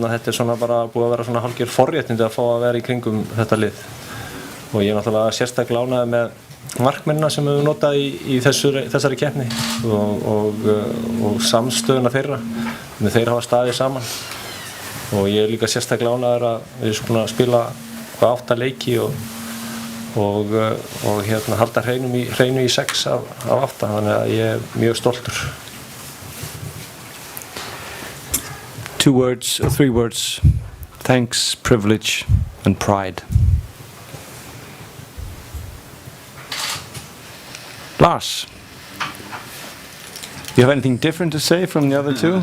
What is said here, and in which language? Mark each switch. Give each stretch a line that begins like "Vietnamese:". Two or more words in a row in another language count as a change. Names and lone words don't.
Icelandic: er svona bara búið að vera svona hálfgerð forréttindi að fá að vera í kringum þetta lið og ég er náttúrulega sérstaklega ánægður með markmennina sem við höfum notað í þessari keppni og samstöðuna þeirra þeir hafa staðið saman og ég er líka sérstaklega ánægður að við erum búin að spila 8 leiki og halda hreinu í 6 af 8 þannig að ég er mjög stoltur.
English: 2 words or 3 words. Thanks, privilege and pride. Lars, you have anything different to say from the other 2?